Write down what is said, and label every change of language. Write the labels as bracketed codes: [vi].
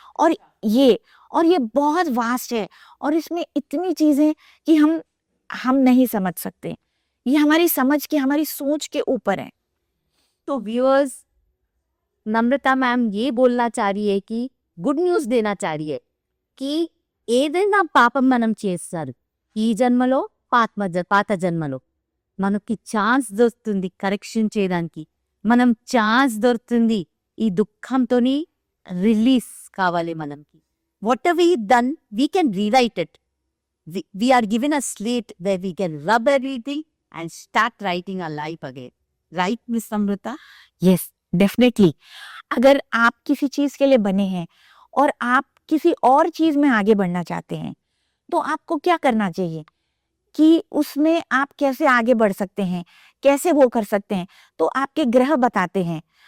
[hi] और ये बहुत वास्ट है और इसमें इतनी चीजें कि हम नहीं समझ सकते. ये हमारी समझ की, हमारी सोच के ऊपर है. तो व्यूअर्स, नम्रता मैम ये बोलना चाह रही है कि गुड न्यूज देना चाह रही है कि [te] ఏదైనా పాపం మనం చేస్తారు, ఈ జన్మలో పాత జన్మలో మనకి ఛాన్స్ దొరుకుతుంది కరెక్షన్ చేయడానికి. మనం ఛాన్స్ దొరుకుతుంది ఈ దుఃఖంతోని రిలీజ్ కావాలి మనకి. [en] Whatever we done we can rewrite it. we are given a slate where we can rub everything and start writing our life again. Right, Miss Amrita? Yes, definitely. [hi] अगर आप किसी चीज के लिए बने हैं और आप किसी और चीज में आगे बढ़ना चाहते हैं, तो आपको क्या करना चाहिए कि उसमें आप कैसे आगे बढ़ सकते हैं, कैसे वो कर सकते हैं, तो आपके ग्रह बताते हैं.